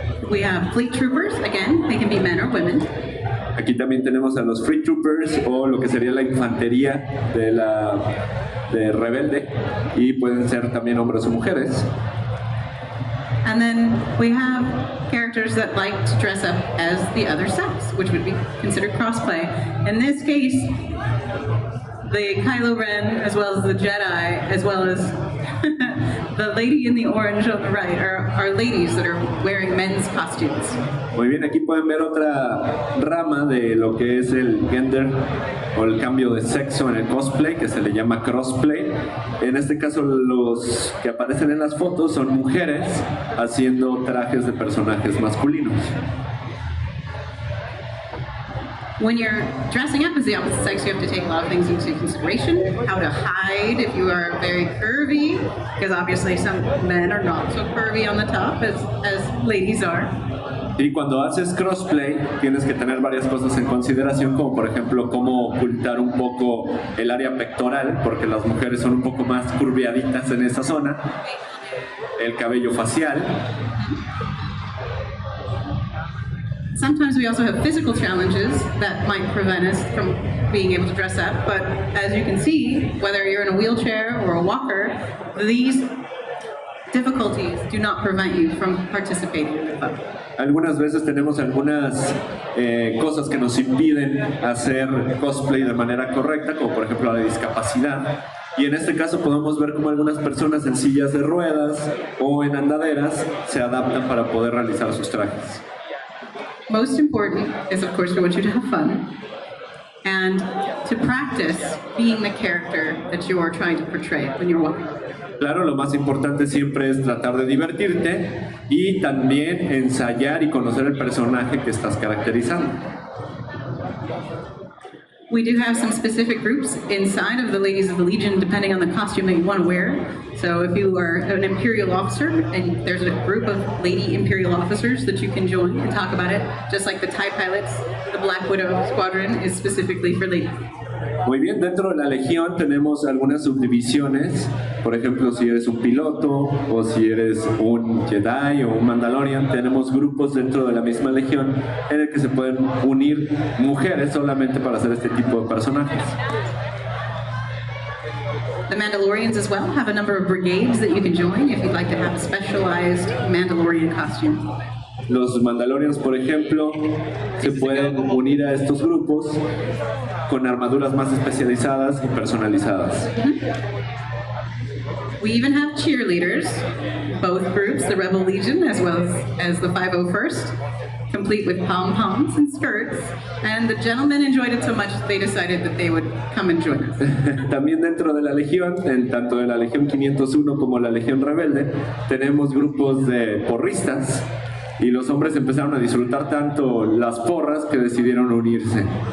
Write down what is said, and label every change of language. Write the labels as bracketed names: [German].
[English] We have Fleet Troopers, again, they can be men or women. [Spanish] Aquí también tenemos a los Free Troopers o lo que sería la infantería de rebelde y pueden ser también hombres o mujeres. [English] And then we have characters that like to dress up as the other sex, which would be considered crossplay. In this case, the Kylo Ren, as well as the Jedi, as well as The lady in the orange on the right are ladies that are wearing men's costumes. [Spanish] Muy bien, aquí pueden ver otra rama de lo que es el gender o el cambio de sexo en el cosplay, que se le llama crossplay. En este caso, los que aparecen en las fotos son mujeres haciendo trajes de personajes masculinos. [English] When you're dressing up as the opposite sex, you have to take a lot of things into consideration. How to hide if you are very curvy, because obviously some men are not so curvy on the top as ladies are. [Spanish] Y cuando haces crossplay, tienes que tener varias cosas en consideración, como por ejemplo cómo ocultar un poco el área pectoral, porque las mujeres son un poco más curviaditas en esa zona, el cabello facial. [English] Sometimes we also have physical challenges that might prevent us from being able to dress up, but as you can see, whether you're in a wheelchair or a walker, these difficulties do not prevent you from participating in the club. [Spanish] Algunas veces tenemos algunas cosas que nos impiden hacer cosplay de manera correcta, como por ejemplo la discapacidad. Y en este caso podemos ver cómo algunas personas en sillas de ruedas o en andaderas se adaptan para poder realizar sus trajes. [English] Most important is, of course, we want you to have fun and to practice being the character that you are trying to portray when you're walking. [Spanish] Claro, lo más importante siempre es tratar de divertirte y también ensayar y conocer el personaje que estás caracterizando. [English] We do have some specific groups inside of the Ladies of the Legion, depending on the costume that you want to wear. So if you are an Imperial officer, and there's a group of Lady Imperial officers that you can join and talk about it, just like the TIE pilots, the Black Widow Squadron is specifically for ladies. [Spanish] Muy bien, dentro de la Legión tenemos algunas subdivisiones, por ejemplo, si eres un piloto o si eres un Jedi o un Mandalorian, tenemos grupos dentro de la misma Legión en el que se pueden unir mujeres solamente para hacer este tipo de personajes. [English] The Mandalorians as well have a number of brigades that you can join if you'd like to have a specialized Mandalorian costume. [Spanish] Los Mandalorians, por ejemplo, se pueden unir a estos grupos con armaduras más especializadas y personalizadas. [English] We even have cheerleaders, both groups, the Rebel Legion as well as the 501st, complete with pom-poms and skirts, and the gentlemen enjoyed it so much they decided that they would come and join us. [Spanish] También dentro de la Legión, tanto de la Legión 501 como la Legión Rebelde, tenemos grupos de porristas. Y los hombres empezaron a disfrutar tanto las porras que decidieron unirse.